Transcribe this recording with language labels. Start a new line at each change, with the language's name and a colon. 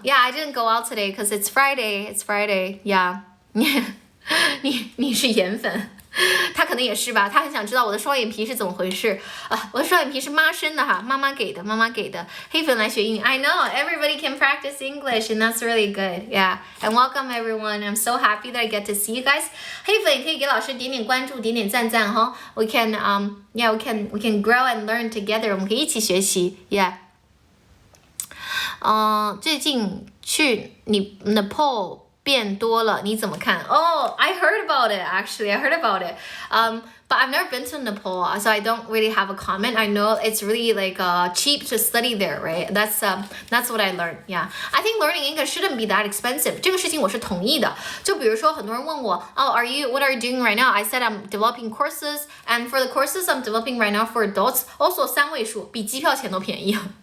English: Yeah, I didn't go out today because it's Friday. Yeah.
Chinese: 你是颜粉他可能也是吧，他很想知道我的双眼皮是怎么回事啊？我的双眼皮是妈生的哈，妈妈给的。黑粉来学英语
English: I know, everybody can practice English and that's really good. Yeah, and welcome everyone. I'm so happy that I get to see you guys.
Chinese: 黑粉也可以给老师点点关注，点点赞赞哈。
English: We can we can grow and learn together.
Chinese: 我们可以一起学习
English: Yeah.
Chinese: 最近去你Nepal变多了，你怎么看？
English: Oh, I heard about it actually. I heard about it. But I've never been to Nepal, so I don't really have a comment. I know it's really like cheap to study there, right? That's what I learned. Yeah, I think learning English shouldn't be that expensive.
Chinese: 这个事情我是同意的。就比如说很多人问我，
English: what are you doing right now? I said I'm developing courses, and for the courses I'm developing right now for adults, also
Chinese: 3位数，比机票钱都便宜。